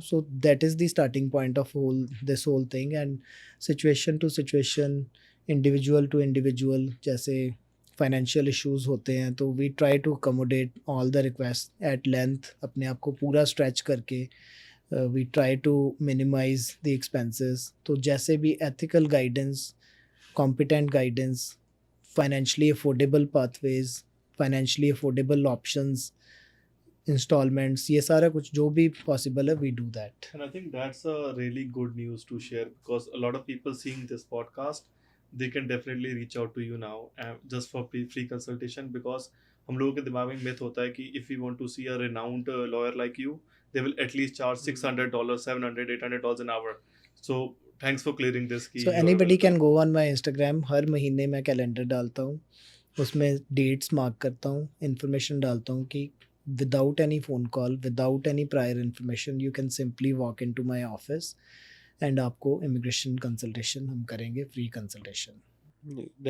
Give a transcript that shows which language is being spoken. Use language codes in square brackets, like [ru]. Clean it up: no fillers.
[en] So that is the starting point of this whole thing. And situation to situation, individual to individual, [hi] जैसे financial issues होते हैं तो [en] we try to accommodate all the request at length, [hi] अपने आप को पूरा stretch करके [en] We try to minimize the expenses. [hi] तो जैसे भी ethical guidance, competent guidance, financially affordable pathways, financially affordable options, installments, ये सारा कुछ जो भी पॉसिबल है [en] We do that. And I think that's a really good news to share, because a lot of people seeing this podcast, they can definitely reach out to you now just for free consultation, because [hi] हम लोगों के दिमाग में myth होता है कि [en] if we want to see a renowned lawyer like you, they will at least charge $600, $700, $800 an hour. So thanks for clearing this. So anybody can go on my Instagram. [hi] हर महीने मैं कैलेंडर डालता हूँ, उसमें dates mark करता हूँ, information डालता हूँ कि [en] without any phone call, without any prior information, you can simply walk in to my office and [hi] आपको इमिग्रेशन कंसल्टेशन हम करेंगे, [en] Free consultation.